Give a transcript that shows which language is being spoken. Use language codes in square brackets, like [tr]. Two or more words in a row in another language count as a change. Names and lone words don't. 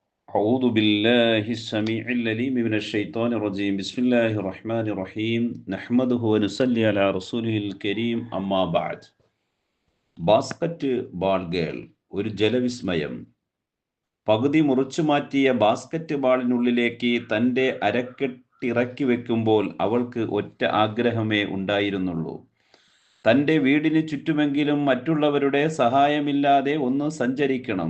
[ar] أعوذ بالله السميع العليم من الشيطان الرجيم بسم الله الرحمن الرحيم نحمده ونصلي على رسوله الكريم أما بعد [en] basket ball girl [ml] ഒരു ജലവിസ്മയം. പകുതി മുറിച്ചു മാറ്റിയ ബാസ്കറ്റ് ബാളിനുള്ളിലേക്ക് തൻ്റെ അരക്കെട്ടിറക്കി വെക്കുമ്പോൾ അവൾക്ക് ഒറ്റ ആഗ്രഹമേ ഉണ്ടായിരുന്നുള്ളൂ. തൻ്റെ വീടിന് ചുറ്റുമെങ്കിലും മറ്റുള്ളവരുടെ സഹായമില്ലാതെ ഒന്ന് സഞ്ചരിക്കണം.